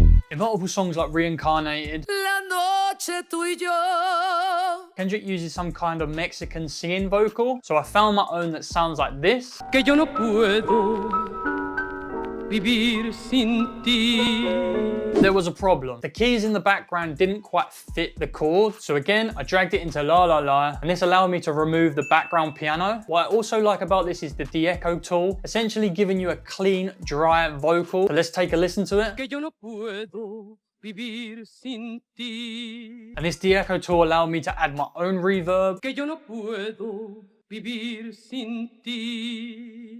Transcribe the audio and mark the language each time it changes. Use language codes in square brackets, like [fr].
[en] In multiple songs like Reincarnated, Kendrick uses some kind of Mexican singing vocal, so I found my own that sounds like this. [es] Que yo no puedo vivir sin ti. [en] There was a problem. The keys in the background didn't quite fit the chord, so again, I dragged it into La La La, and this allowed me to remove the background piano. What I also like about this is the de-echo tool, essentially giving you a clean, dry vocal. So let's take a listen to it. [es] Que yo no puedo vivir sin ti. [en] And this de-echo tool allowed me to add my own reverb. Que yo no puedo vivir sin ti.